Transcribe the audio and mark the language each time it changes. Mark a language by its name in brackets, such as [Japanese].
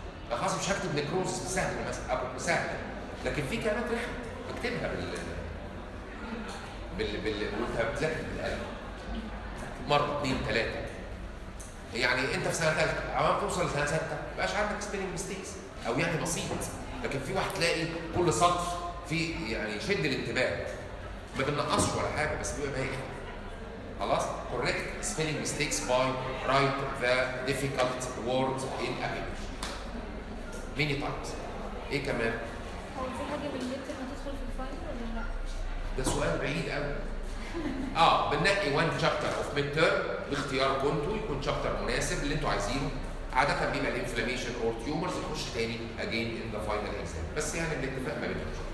[Arabic] خلاص مش هكتب نيكروز سهل مثلا او سهل، لكن في كلمات رخمه اكتبها وانت بتذاكر بالقلم. مره اثنين ثلاثه. يعني انت في سنه ثالثه عمال توصل لسنه سته ما بقاش عندك [English] spelling mistakes [Arabic] او يعني بسيط، لكن في واحد تلاقي كل سطر في يعني يشد الانتباه. ما بننقصش ولا حاجه بس بيبقى باين. خلاص؟ [English] correct spelling mistakes by write the difficult words in a page. many times. [Arabic] ايه كمان؟ هو في حاجه بالميدترم هتدخل في الفاينل ولا لا؟ ده سؤال بعيد قوي. بننقي 1 [English] chapter of mid term [Arabic] باختياركم انتوا، يكون شابتر مناسب اللي انتوا عايزينه. عاده بيبقى [English] الانفلاميشن or tumours [Arabic] يخش تاني [English] again in the final exam, [Arabic] بس يعني بالاتفاق ما بينهم.